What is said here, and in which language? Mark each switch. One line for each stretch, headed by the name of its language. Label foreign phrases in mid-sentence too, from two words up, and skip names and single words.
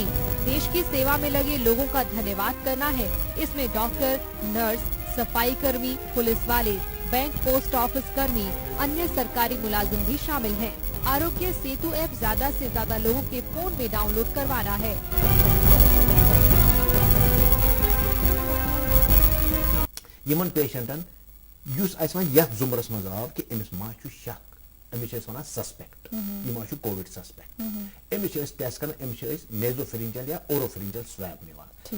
Hindi: देश की सेवा में लगे लोगों का धन्यवाद करना है। इसमें डॉक्टर, नर्स, सफाई कर्मी, पुलिस वाले, बैंक, पोस्ट ऑफिस कर्मी, अन्य सरकारी मुलाजिम भी शामिल हैं। आरोग्य सेतु ऐप ज्यादा से ज्यादा लोगों के फोन में डाउनलोड करवाना है।
Kashmiri: यमन पेशेंटन युस अस वन यथ जुमरस मज आव कि अमिस मा छु शक, अमिस वन सस्पेक्ट, यह मा छु
English: Covid suspect,
Kashmiri: अमिस टेस्ट कर, अमिस नेजोफेरिंजल या
English: oropharyngeal swab
Kashmiri: निवान।